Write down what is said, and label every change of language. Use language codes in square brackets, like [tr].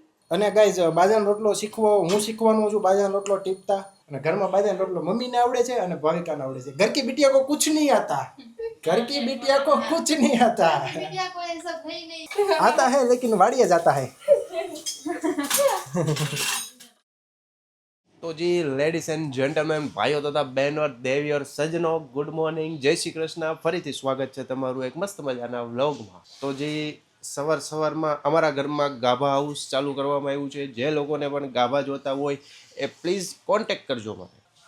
[gu] અને ગાઈઝ બાજરાનો રોટલો હું શીખવાનો છું. બાજરાનો રોટલો ટીપતા અને ઘરમાં બાજરાનો રોટલો મમ્મીને આવડે છે અને ભાવિકાને આવડે છે. [hi] ઘર કી બિટિયા કો કુછ નહીં આતા. घर की बिटिया को कुछ नहीं आता. बिटिया को ये सब है नहीं. आता है लेकिन वाड़िया जाता है. [gu] તો જી લેડીઝ એન્ડ જેન્ટલમેન, ભાઈઓ તથા બહેનો, દેવીઓ, સજ્જનો, ગુડ મોર્નિંગ, જય શ્રી કૃષ્ણ. ફરીથી સ્વાગત છે તમારું એક મસ્ત મજાના વ્લોગમાં. તો જી સવારમાં અમારા ઘરમાં ગાભા હાઉસ ચાલુ કરવામાં આવ્યું છે. જે લોકોને પણ ગાભા જોતા હોય એ પ્લીઝ કોન્ટેક્ટ કરજો મને.